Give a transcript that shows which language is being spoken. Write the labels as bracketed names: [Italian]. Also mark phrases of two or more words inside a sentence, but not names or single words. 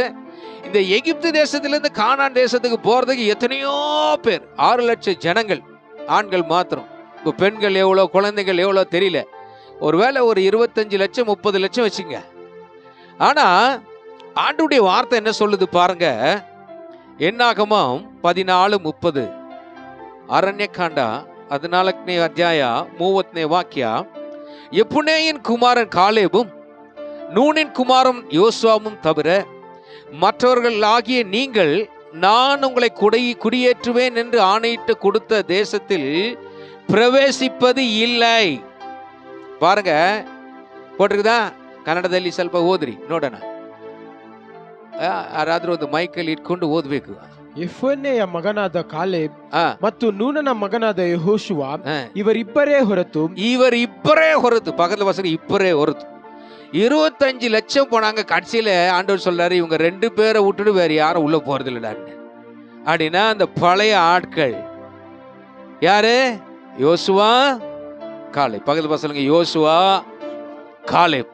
[Tamil] இந்த எகிப்து தேசத்திலிருந்து கானான் தேசத்துக்கு போறதுக்கு எத்தனையோ பேர், 6 லட்சம் ஜனங்கள், ஆண்கள் மாத்திரம். இப்போ பெண்கள் எவ்வளோ, குழந்தைகள் எவ்வளோ தெரியல. ஒருவேளை ஒரு 25 லட்சம் 30 லட்சம் வச்சுங்க. ஆனா ஆண்டுடைய வார்த்தை என்ன சொல்லுது பாருங்க. [Kannada] என்னாகமம் 14:30 ಅರಣ್ಯಕಾಂಡ 14ನೇ ಅಧ್ಯಾಯ 30ನೇ ವಾಕ್ಯ. [Tamil] எப்புனேயின் குமாரன் காலேபும் நூனின் குமாரன் யோசுவாவும் தவிர மற்றவர்கள் ஆகிய நீங்கள் நான் உங்களை குடியேற்றுவேன் என்று ஆணையிட்டு கொடுத்த தேசத்தில் ಪ್ರವೇಶಿಪದು இல்லை. பாருங்க, போட்டிருக்குதா? [Kannada] ಕನ್ನಡದಲ್ಲಿ ಸ್ವಲ್ಪ ಓದ್ರಿ ನೋಡೋಣ. ಯಾರಾದ್ರೂ ಒಂದು ಮೈಕಲ್ಲಿ ಇಟ್ಕೊಂಡು ಓದ್ಬೇಕು. ಯೆಫುನ್ನೆಯ ಮಗನಾದ ಕಾಲೇಬ್ ಮತ್ತು ನೂನನ ಮಗನಾದ ಯೆಹೋಶುವ ಇವರಿಬ್ಬರೇ ಹೊರತು [Tamil] பக்கத்துல வசனம் இப்பரே [Kannada] ಹೊರತು [Tamil] 25 லட்சம் போனாங்க. கடைசியில ஆண்டவர் சொல்றாரு, இவங்க 2 பேரை விட்டுட்டு வேற யாரும் உள்ள போறது இல்லடான்னு. அப்படின்னா அந்த பழைய ஆட்கள் யாரு? யோசுவா, காலேப். பக்கத்துல பசங்க யோசுவா, காலேப்.